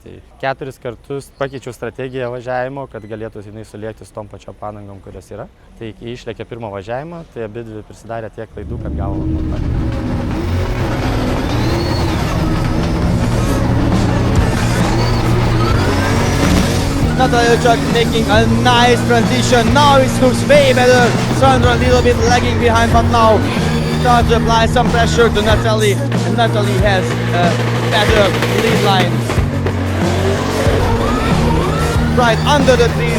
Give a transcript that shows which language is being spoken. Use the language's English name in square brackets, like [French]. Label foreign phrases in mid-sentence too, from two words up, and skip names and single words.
[Lithuanian] Tai 4 kartus pakeičiau strategiją važiavimo, kad galėtų jinai sulėkti su tom pačiom padangom, kurios yra. Tai kai išlėkė pirmą važiavimą, tai abidvi prisidarė tiek klaidų, kad gavo montažą. [English] Natalia Luchak making a nice transition. Now it looks way better. Sandra a little bit lagging behind, but now starts to apply some pressure to Natalie. And Natalie has a better lead line. Right under the trees.